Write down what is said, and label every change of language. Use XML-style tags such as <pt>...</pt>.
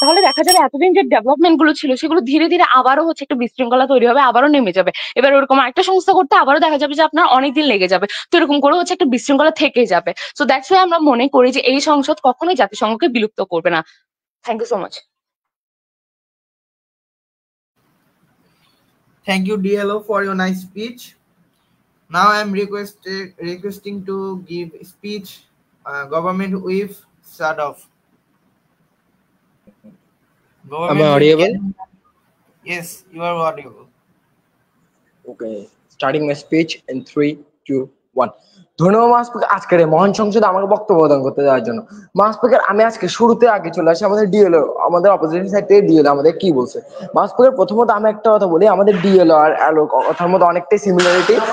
<bn>তাহলে দেখা যাবে এতদিন যে ডেভেলপমেন্ট গুলো ছিল সেগুলো ধীরে ধীরে আবারও হচ্ছে একটা বিশৃঙ্খলা তৈরি হবে, আবারও নেমে যাবে। এবার ওরকম একটা সংস্থা করতে আবারও দেখা যাবে যে আপনার অনেকদিন লেগে যাবে। তো এরকম করে হচ্ছে একটা বিশৃঙ্খলা থেকে যাবে। সো দ্যাটস ওয়াই আমরা মনে করি যে এই সংসদ কখনোই জাতিসংঘকে বিলুপ্ত করবে না।</bn> <en>Thank you so much. Thank you, DLO, for your nice speech. Now I am requesting to give speech Government Whip Sadov. Am I audible? Yes, you are audible. Okay, starting my speech in 3, 2, 1.</en> <bn>ধন্যবাদ মহাস্পিকার আজকের এই মহান সংসদে আমাকে বক্তব্য প্রদান করতে দেওয়ার জন্য। মহাস্পিকার আমি আজকে শুরুতে আগে চলে আসি আমাদের ডিএলও, আমাদের অপোজিশন সাইড থেকে ডিএলও আমাদের কি বলছে। মহাস্পিকার প্রথমত আমি একটা কথা বলি, আমাদের ডিএলও আর অ্যালো কথার মধ্যে অনেকটাই সিমিলারিটি।</bn>